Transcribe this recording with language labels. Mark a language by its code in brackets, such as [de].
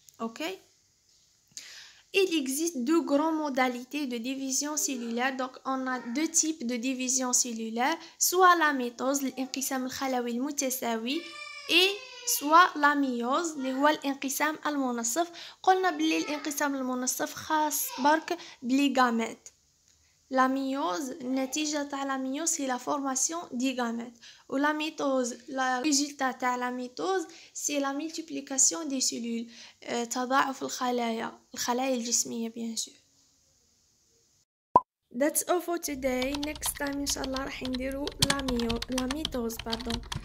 [fr] اوكي Il existe deux grandes modalités de division cellulaire. Donc, on a deux types de division cellulaire, soit la mitose, [ar] الانقسام الخلوي المتساوي, [fr] et soit la méiose [ar] اللي هو الانقسام المنصف. قلنا بلي الانقسام المنصف خاص برك بلي gamètes. [fr] La méiose, [ar] النتيجة تاع [fr] la méiose c'est la formation des gamètes. Ou la mitose, le résultat [ar] تاع [fr] la mitose c'est la multiplication des cellules. [ar] تضاعف الخلايا الجسمية [fr] bien sûr. [en] That's all for today. Next time [ar] إن شاء الله راح نديرو [fr] la mitose pardon.